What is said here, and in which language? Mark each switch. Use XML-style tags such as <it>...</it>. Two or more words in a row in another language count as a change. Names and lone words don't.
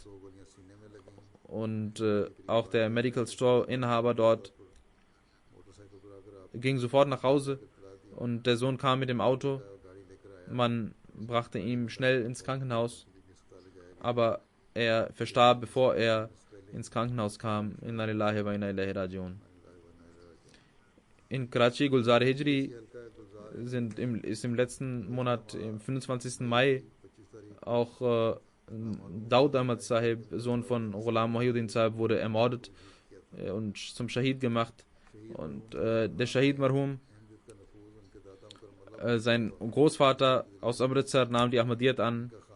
<de>Und auch der</de> <en>Medical Store</en> <de>Inhaber dort ging sofort nach Hause und der Sohn kam mit dem Auto. Man brachte ihn schnell ins Krankenhaus, aber er verstarb, bevor er ins Krankenhaus kam.</de> <ar>إنا لله وإنا إليه راجعون.</ar> <de>In Karachi, Gulzar-e Hijri ist im letzten Monat, am 25. Mai, auch Daud Ahmad Sahib, Sohn von Ghulam Muhyiddin Sahib, wurde ermordet und zum Shahid gemacht. Und der</de> <ur>شہید مرحوم,</ur> <de>sein Großvater aus Amritsar, nahm die Ahmadiyyat an.</de>